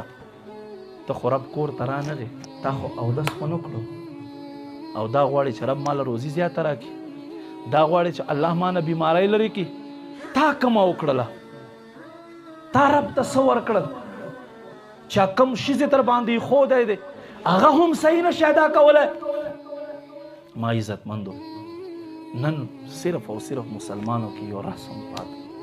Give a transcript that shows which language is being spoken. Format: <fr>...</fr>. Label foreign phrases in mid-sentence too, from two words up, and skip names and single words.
<ps>ته خو رب کور ته رانغې، تا خو اودس خو نه کړو، او دا غواړي چې رب ماله روزي زیاته راکړي، دا غواړي چې الله مانه بیماری لرې کړي. تا کومه وکړله؟ تا رب ته څه ورکړل؟ چا کم شیزې تر باندې ایښودی دی هغه هم صحیح نشي ادا کولی. ما عزتمندو نن صرف او صرف</ps> <ur>مسلمانوں کی</ur> <ps>یو رسم پاتې</ps>